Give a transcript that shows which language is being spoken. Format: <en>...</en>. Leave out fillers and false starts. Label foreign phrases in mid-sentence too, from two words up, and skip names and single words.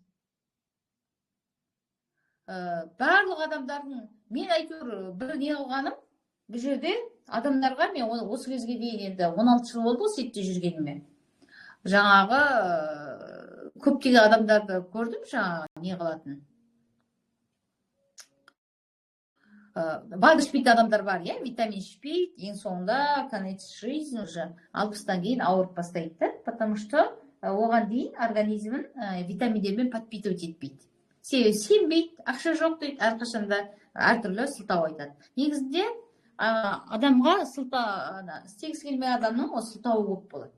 <kk>Барлық адамдардың, мен әйтеуір бір не қылғаным, бұл жерде адамдарға мен осы кезге дейін енді 16 жыл болды сетте жүргеніме. Жаңағы көптеген адамдарды көрдім, жаңағы не қылатын. БАД ішпейтін адамдар бар, витамин ішпейді, ең соңында</kk> <ru>конец жизни уже</ru> <kk>60-тан кейін ауырып бастайды,</kk> <ru>потому что</ru> <kk>оған дейін организмін витаминдермен подпитывать етпейді. Себебі сенбейді, ақша жоқ дейді, әрқашанда әртүрлі сылтау айтады. Негізінде адамға істегісі келмеген адамның ол сылтауы көп болады.</kk>